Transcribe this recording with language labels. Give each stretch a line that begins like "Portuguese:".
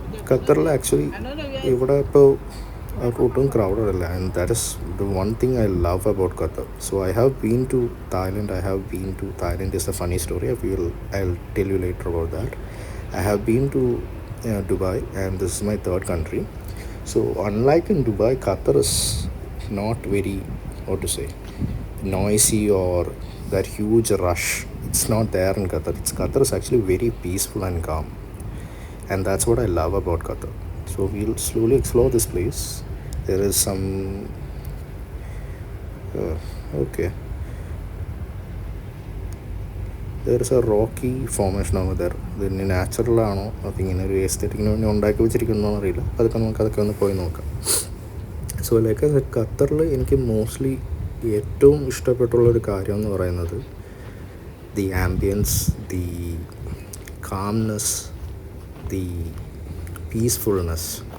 Malayalam: ഖത്തറിൽ ആക്ച്വലി ഇവിടെ ഇപ്പോൾ ഒട്ടും ക്രൗഡഡ് അല്ല,
English: And that is the one thing I love about Qatar. So I have been to Thailand is a funny story. I'll tell you later about that. I have been to Dubai, and this is my third country. So unlike in Dubai, Qatar is not very, how to say, noisy or that huge rush. It's not there in Qatar. Qatar is actually very peaceful and calm, and that's what I love about Qatar. So we'll slowly explore this place. There is some okay. There is a rocky formation over there.
Malayalam: ഇതിന് നാച്ചുറലാണോ അപ്പോൾ ഇങ്ങനെ ഒരു എസ്തെറ്റിക്കിന് വേണ്ടി ഉണ്ടാക്കി വെച്ചിരിക്കുന്നോ അറിയില്ല. അതൊക്കെ ഒന്ന് പോയി നോക്കാം. സോ ലൈക്ക് ഖത്തറിൽ എനിക്ക് മോസ്റ്റ്ലി ഏറ്റവും ഇഷ്ടപ്പെട്ടുള്ളൊരു കാര്യം എന്ന് പറയുന്നത്
English: The ambience, the calmness, the peacefulness.